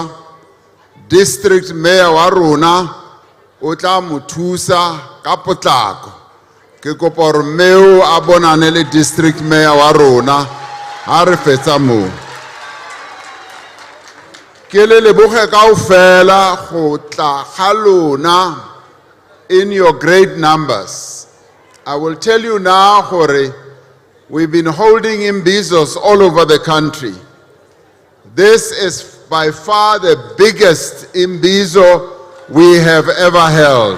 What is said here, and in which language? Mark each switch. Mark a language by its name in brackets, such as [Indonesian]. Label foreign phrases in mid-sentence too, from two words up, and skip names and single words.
[Tswana] District mayor wa rona o tla mo thusa ka potlako. Ke kopa gore mme a bonane le district mayor wa rona ha re fetsa moo. Ke le leboge kaofela go tla ga lona [English] in your great numbers. I will tell you now gore we've been holding Imbizos all over the country. This is by far the biggest Imbizo we have ever held.